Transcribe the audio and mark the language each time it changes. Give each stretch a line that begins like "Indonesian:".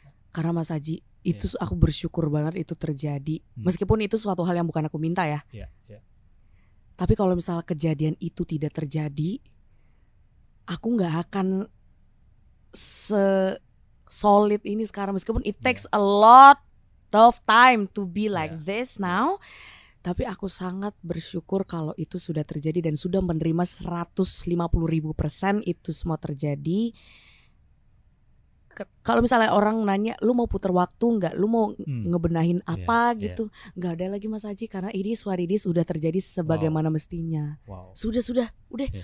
Indonesian: Karena Mas Haji, itu aku bersyukur banget itu terjadi. Meskipun itu suatu hal yang bukan aku minta ya. Tapi kalau misalnya kejadian itu tidak terjadi, aku gak akan solid ini sekarang. Meskipun
English: it takes a lot of time to be like this now.
Indonesian: Tapi aku sangat bersyukur kalau itu sudah terjadi dan sudah menerima 150.000% itu semua terjadi. Kalau misalnya orang nanya, lu mau putar waktu nggak, lu mau ngebenahin apa gitu, nggak ada lagi Mas Haji, karena ini sudah terjadi sebagaimana mestinya. Sudah, udah.